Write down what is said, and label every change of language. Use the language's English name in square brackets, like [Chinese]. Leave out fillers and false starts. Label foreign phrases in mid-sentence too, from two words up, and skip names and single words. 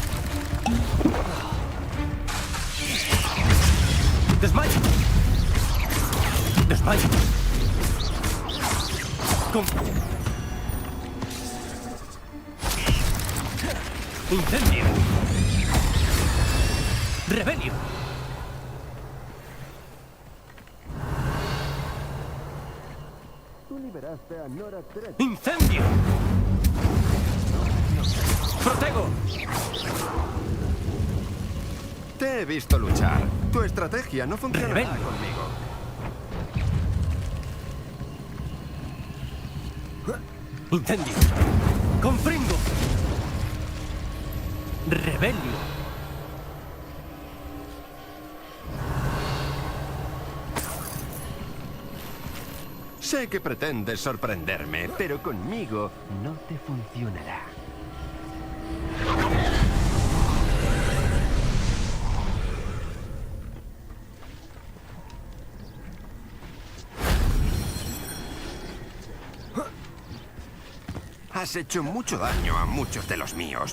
[Spanish] Desmayo. Desmayo. Incendio. Rebelio. Tú liberaste a Nora Tret. Incendio. Protego. Te he visto luchar. Tu estrategia no funcionará Rebelio. conmigo. Incendio. Confringo. Rebelio. Sé que pretendes sorprenderme, pero conmigo no te funcionará. Has hecho mucho daño a muchos de los míos.